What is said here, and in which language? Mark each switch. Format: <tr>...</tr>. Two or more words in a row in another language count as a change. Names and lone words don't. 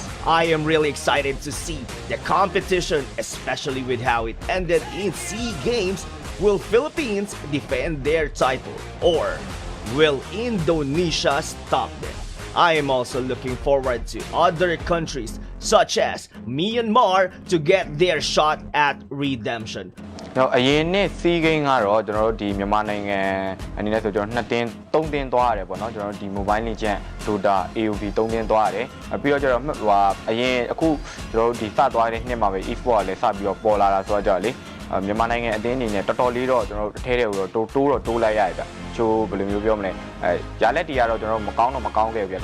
<en>I am really excited to see the competition, especially with how it ended in SEA Games. Will Philippines defend their title, or will Indonesia stop them? I am also looking forward to other countries such as Myanmar to get their shot at redemption.</en> <my>အရင်နှစ် SEA Game ကတော့ကျွန်တော်တို့ဒီမြန်မာနိုင်ငံအနေနဲ့ဆိုကျွန်တော်2တင်း3တင်းသွားရတယ်ပေါ့နော်ကျွန်တော်တို့ဒီ Mobile Legends Dota AOV 3တင်းသွားရတယ်ပြီးတော့ကျွန်တော်အရင်အခုကျွန်တော်တို့ဒီစသွားတဲ့နှစ်မှာပဲ Esports ကလည်းစပြီး တော့ပေါ်လာတာဆိုတော့လေမြန်မာနိုင်ငံအသင်းအနေနဲ့တော်တော်လေးတော့ကျွန်တော်တို့အထဲထဲကိုတော့တိုးလိုက်ရတယ်ဗျချိုးဘယ်လိုမျိုးပြောမလဲရလက်တီကတော့ကျွန်တော်တို့မကောင်းခဲ့ဘူးဗျ</my>